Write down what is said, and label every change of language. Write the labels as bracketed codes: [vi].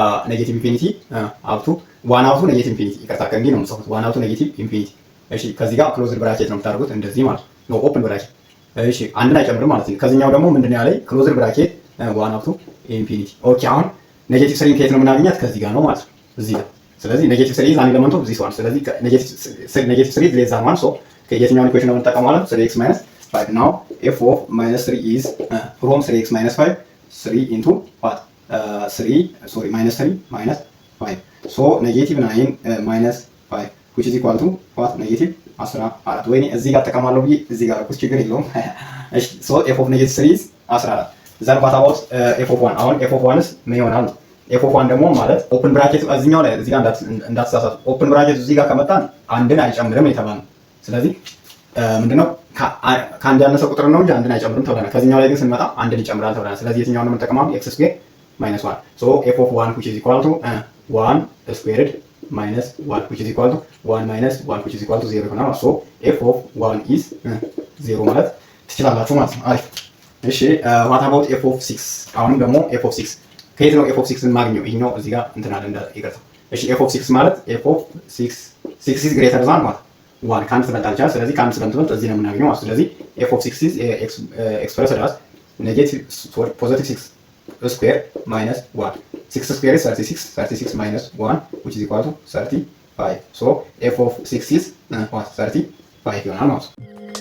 [am] ኔጌቲቭ ኢንፊኒቲ አፕ ቱ 1 አፕ ቱ ኔጌቲቭ ኢንፊኒቲ ይቅርታ፣ ከእንግዲህ ነው የምጽፉት 1 አፕ ቱ ኔጌቲቭ ኢንፊኒቲ። እሺ ከዚህ ጋር ክሎዝድ ብራኬት ነው የምታደርጉት እንደዚህ ማለት ነው፣ ኦፕን ብራኬት። እሺ አንድን አይጨምርም ማለት ነው። ከዚህኛው ደግሞ ምንድነው ያለኝ? ክሎዝድ ብራኬት 1 አፕ ቱ ኢንፊኒቲ። ኦኬ አሁን ኔጌቲቭ 3 ከየት ነው የምናገኛት? ከዚህ ጋር ነው ማለት ነው፣ እዚህ ጋር። ስለዚህ ኔጌቲቭ 3 [en] is an element of this one። [am] ስለዚህ ኔጌቲቭ 3 less than 1 ሶ የትኛውን ኢኩዌሽን ነው የምንጠቀመው ማለት ነው? [en] 3x minus 5 now f of minus 3 is from 3x minus 5 3 into what 3 minus 3 minus 5 so negative 9 minus 5 which is equal to what negative 14 [am] ወይኔ እዚህ ጋር ተቀማለሁ ብዬ እዚህ ጋር ቁስ ችግር የለውም። [en] እሺ so f of negative 3 is 14 then what about f of 1 [am] አሁን f of 1 ምን ይሆናል? f of 1 ደግሞ ማለት ኦፕን ብራኬት እዚህኛው ላይ እዚህ ጋር እንዳትሳሳቱ ኦፕን ብራኬት እዚህ ጋር ከመጣን አንድን አይጨምርም የተባለው። ስለዚህ ምንድነው ከአንድ ያነሰ ቁጥር ነው እንጂ አንድን አይጨምርም ተብለናል። ከዚህኛው ላይ ግን ስንመጣ አንድን ይጨምራል ተብለናል። ስለዚህ የትኛውን ነው የምንጠቀመው? [en] x square minus 1 so f of 1 which is equal to 1 squared minus 1 which is equal to 1 minus 1 which is equal to 0 ይሆናል። so f of 1 is 0 [am] ማለት ትችላላችሁ ማለት ነው። አሪፍ እሺ [en] what about f of 6? [am] አሁንም ደግሞ f of 6 ከየት ነው f of 6 ማግኘው? ይሄኛው እዚህ ጋር እንትን አለ ይቅርታ። እሺ [en] f of 6 ማለት f of 6 is greater than what 1 [am] ከአንድ ስለምታልቻ ስለዚህ ከአንድ ስለምትበልጥ እዚህ ነው የምናገኘው ማለት። [en] ስለዚህ f of 6 is expressed as negative positive 6 square minus 1 6 square is 36 minus 1 which is equal to 35 so f of 6 is what 35 ይሆናል ማለት ነው።